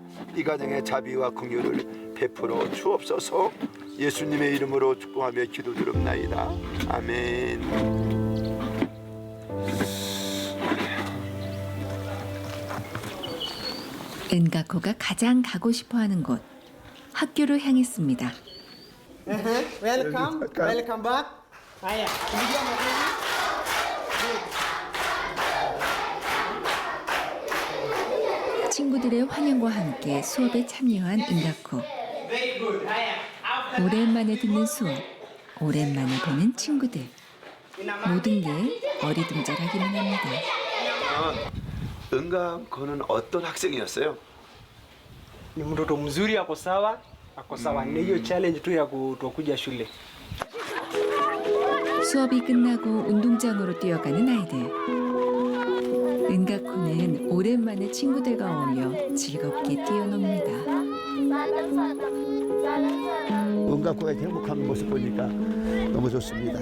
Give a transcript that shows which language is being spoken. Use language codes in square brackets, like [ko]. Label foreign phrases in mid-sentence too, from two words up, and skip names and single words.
[ko] 이 가정의 자비와 긍휼을 베풀어 주옵소서. 예수님의 이름으로 축복하며 기도드립나이다. 아멘. 은가코가 가장 가고 싶어하는 곳 학교로 향했습니다. [en] Welcome back. [ko] 친구들의 환영과 함께 수업에 참여한 은가코. 오랜만에 듣는 수업, 오랜만에 보는 친구들. 모든 게 어리둥절하기만 합니다. 은가코는 어떤 학생이었어요? [sw] Ni mtoto mzuri, ako sawa ni hiyo challenge tu ya kutokuja shule. [ko] 수업이 끝나고 운동장으로 뛰어가는 아이들. 은가코는 오랜만에 친구들과 어울려 즐겁게 뛰어놉니다. 은가코가 행복한 모습 보니까 너무 좋습니다.